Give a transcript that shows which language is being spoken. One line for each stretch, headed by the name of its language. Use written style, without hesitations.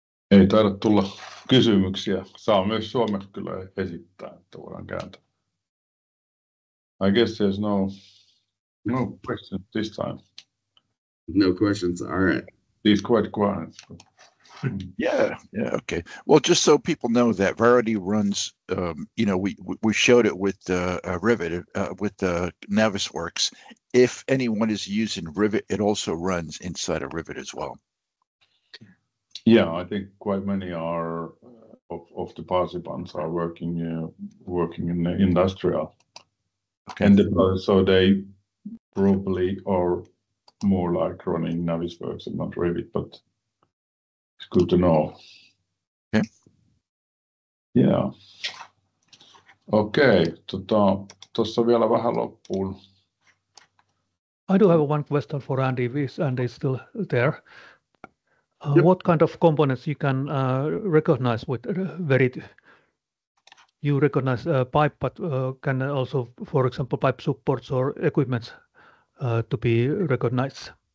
Finnish: Ei taida tulla kysymyksiä. Saa myös suomeksi kyllä esittää, että voidaan kääntää.
English: I guess there's no questions this time. No questions. All right. He's quite quiet. Yeah, okay. Well, just so people know that Verity runs, we showed it with Rivet, with Navisworks. If anyone is using Rivet, it also runs inside of Rivet as well. Yeah, I think quite many are of the participants are working in the industrial. Okay. And so they probably are more like running Navisworks and not Revit, but it's good to know. Okay. Yeah. Okay.
Finnish: Tuossa vielä vähän loppuun.
English: I do have one question for Andy. Is Andy still there? Yep. What kind of components you can recognize with Verity? You recognize pipe, but can also, for example, pipe supports or equipment to be recognized?